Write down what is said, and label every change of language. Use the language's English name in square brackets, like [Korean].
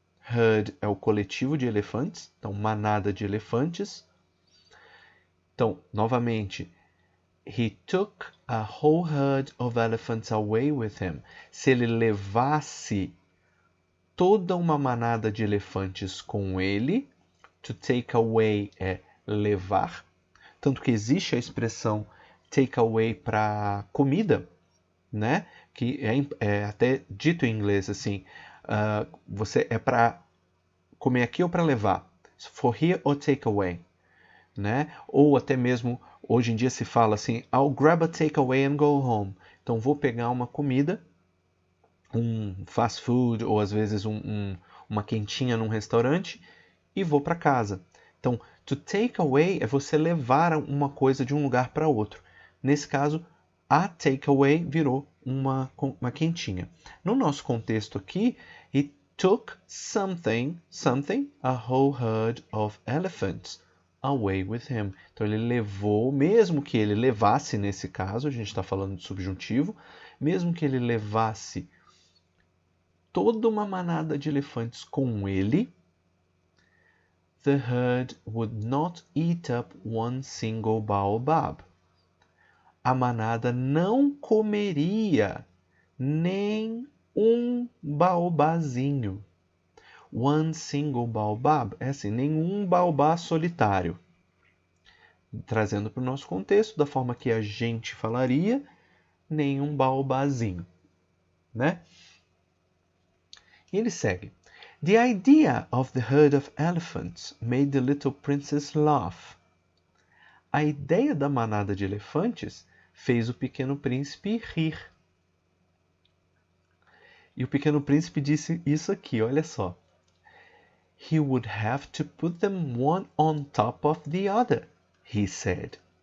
[Portuguese] Herd é o coletivo de elefantes, então manada de elefantes. Então, novamente, [English] he took a whole herd of elephants away with him. [Portuguese] Se ele levasse toda uma manada de elefantes com ele, to take away é levar, tanto que existe a expressão take away para comida, né? Que é até dito em inglês assim, você é para comer aqui ou para levar, [English] for here or take away, [Portuguese] né? Ou até mesmo hoje em dia se fala assim, [English] I'll grab a takeaway and go home. [Portuguese] Então vou pegar uma comida, um fast food ou às vezes uma quentinha num restaurante e vou para casa. Então, to take away é você levar uma coisa de um lugar para outro. Nesse caso, a takeaway virou uma quentinha. No nosso contexto aqui, [English] he took something, a whole herd of elephants away with him. [Portuguese] Então, ele levou, mesmo que ele levasse, nesse caso, a gente está falando de subjuntivo, mesmo que ele levasse toda uma manada de elefantes com ele, [English] the herd would not eat up one single baobab. [Portuguese] A manada não comeria nem um baobazinho. [English] One single baobab [Portuguese] é assim, nenhum baobá solitário. Trazendo para o nosso contexto, da forma que a gente falaria, nenhum baobazinho, né? E ele segue. [English] The idea of the herd of elephants made the little princess laugh. [Portuguese] A ideia da manada de elefantes fez o pequeno príncipe rir. E o pequeno príncipe disse isso aqui, olha só. [English] He would have to put them one on top of the other, he said.